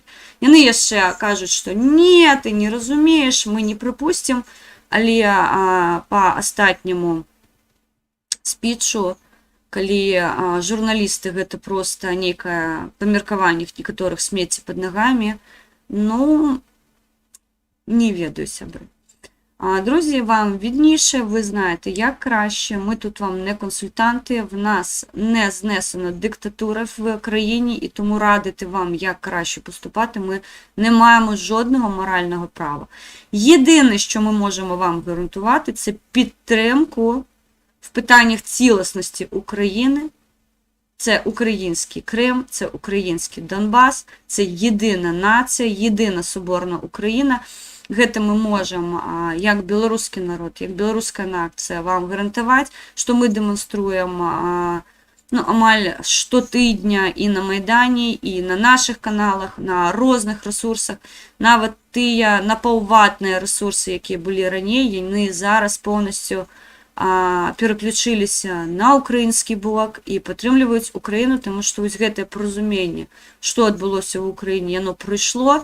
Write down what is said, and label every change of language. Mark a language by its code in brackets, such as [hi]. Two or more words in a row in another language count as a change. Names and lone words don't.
[be] Яны яшчэ кажуць, што не, ты не разумееш, мы не прыпусцім. Але па астатняму спічу, калі журналісты гэта проста нейкае памеркаванне некаторых смецце пад нагамі, не ведаю, сябры. [uk] Друзі, вам відніше, ви знаєте, як краще. Ми тут вам не консультанти, в нас не знесена диктатура в країні, і тому радити вам, як краще поступати, ми не маємо жодного морального права. Єдине, що ми можемо вам гарантувати, це підтримку в питаннях цілісності України. Це український Крим, це український Донбас, це єдина нація, єдина соборна Україна. [be] Гэта мы можем, як беларускі народ, як беларуская нацыя, вам гарантаваць, што мы дэманструем амаль штотыдня і на Майдане, і на наших каналах, на розных ресурсах. Нават тыя напаўватныя ресурсы, якія былі раней, яны зараз поўнасцю пераключыліся на украінскі бок і падтрымліваюць Украіну, таму што вось гэтае паразуменне, што адбылося ў Украіне, яно прыйшло.